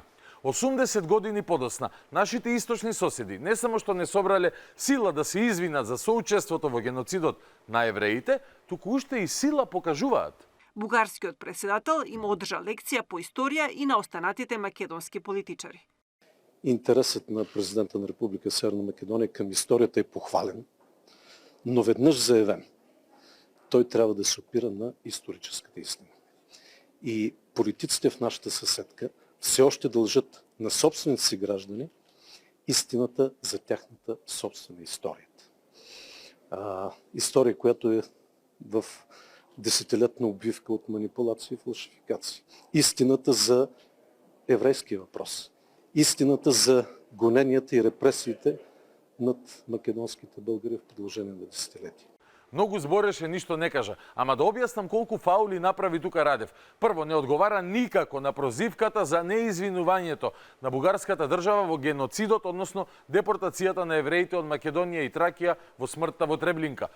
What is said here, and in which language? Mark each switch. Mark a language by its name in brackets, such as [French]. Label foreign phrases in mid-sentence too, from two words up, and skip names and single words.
[Macedonian] 80 години подосна, нашите источни соседи не само што не собрале сила да се извинат за соучеството во геноцидот на евреите, туку уште и сила покажуваат. Бугарскиот председател има одржа лекција по историја и на останатите македонски политичари. [Bulgarian] Интересът на президента на Република Северна Македонија към историјата е похвален, но веднъж заявен. Той трябва да се опира на историческата истина. И политиците в нашата съседка все още дължат на собствените си граждани истината за тяхната собствена история. История, която е в десетилетна обвивка от манипулации и фалшификации. Истината за еврейския въпрос. Истината за гоненията и репресиите над македонските българи в продължение на десетилетия. [Macedonian] Многу збореше, ништо не кажа. Ама да објаснам колку фаули направи тука Радев. Прво, не одговара никако на прозивката за неизвинувањето на бугарската држава во геноцидот, односно депортацијата на евреите од Македонија и Тракија во смртта во Треблинка.